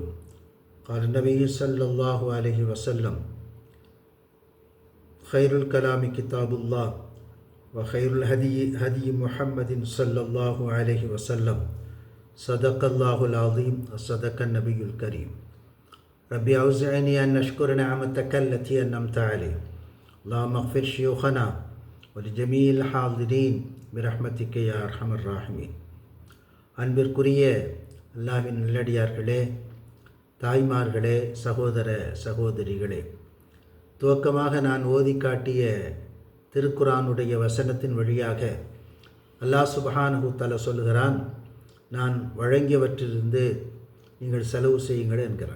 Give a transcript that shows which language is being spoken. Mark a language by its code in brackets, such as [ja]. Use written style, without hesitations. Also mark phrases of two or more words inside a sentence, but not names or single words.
[ar] قال النبي صلى الله عليه وسلم: خير الكلام كتاب الله وخير الهدي هدي محمد صلى الله عليه وسلم. صدق الله العظيم وصدق النبي الكريم. ربي أوزعني أن أشكر نعمتك التي أنعمت علي. اللهم اغفر شيوخنا ولجميع الحاضرين برحمتك يا أرحم الراحمين. [ta] அன்பிற்குரிய அல்லாஹ்வின் நல்லடியார்களே, தாய்மார்களே, சகோதர சகோதரிகளே, துவக்கமாக நான் ஓதி காட்டிய திருக்குரானுடைய வசனத்தின் வழியாக [ar] الله سبحانه تعالى [ta] சொல்கிறான், நான் வழங்கியவற்றிலிருந்து நீங்கள் செலவு செய்யுங்கள் என்கிறான்.